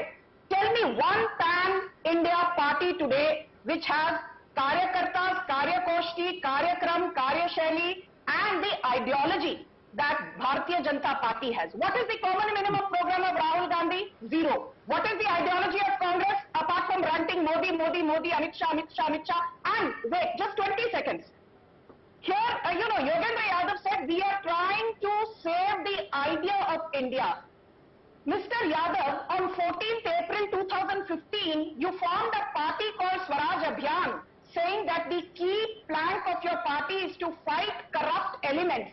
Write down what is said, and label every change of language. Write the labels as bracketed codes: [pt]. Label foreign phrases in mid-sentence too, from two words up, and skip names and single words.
[en] Tell me one pan-India party today which has [hi] Karyakartas, Karyakoshti, Karyakram, Karyashali [en] and the ideology that Bharatiya Janata Party has. What is the common minimum program of Rahul Gandhi? 0. What is the ideology of Congress? A apart from ranting Modi, Modi, Modi, Amit Shah, Amit Shah, Amit Shah. And wait, just 20 seconds. Here, Yogendra Yadav said, we are trying to save the idea of India. Mr. Yadav, on 14th April 2015, you formed a party called Swaraj Abhiyan, saying that the key plank of your party is to fight corrupt elements.